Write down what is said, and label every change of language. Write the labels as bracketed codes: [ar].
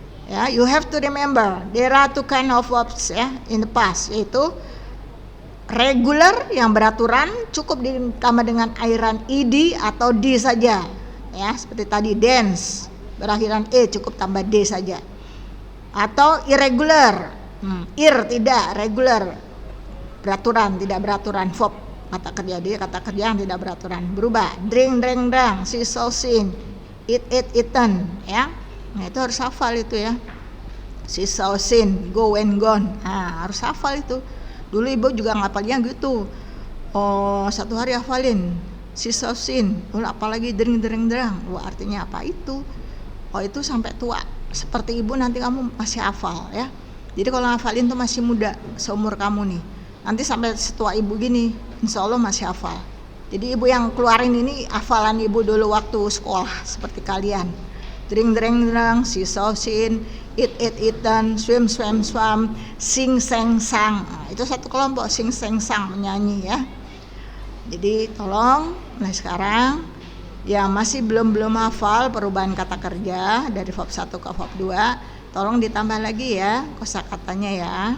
[en] Ya, you have to remember there are two kind of verbs ya in the past, [id] yaitu regular yang beraturan cukup ditambah dengan akhiran ed atau d saja. Ya, seperti tadi dance berakhiran e cukup tambah d saja. Atau irregular, tidak, regular beraturan, tidak beraturan, verb kata kerja, dia kata kerja yang tidak beraturan, berubah. [en] Drink, drang, see, saw, seen, eat, eaten, ya. [id] Nah, itu harus hafal itu ya. [en] See, saw, seen, go and gone. [id] Nah, harus hafal itu. Dulu ibu juga ngapalnya gitu. Oh, satu hari hafalin see, saw, seen. Apalagi drink, drang. Wah, artinya apa itu? Oh, itu sampai tua. Seperti ibu nanti kamu masih hafal ya. Jadi kalau hafalin tuh masih muda, seumur kamu nih. Nanti sampai setua ibu gini, insya Allah masih hafal. Jadi ibu yang keluarin ini hafalan ibu dulu waktu sekolah seperti kalian. [en] Drink, drang, see, saw, seen, eat, eaten, swim, swam, sing, sang. [id] Nah, itu satu kelompok, sing, sang, menyanyi ya. Jadi tolong mulai sekarang yang masih belum hafal perubahan kata kerja dari verb 1 ke verb 2, tolong ditambah lagi ya kosakatanya ya.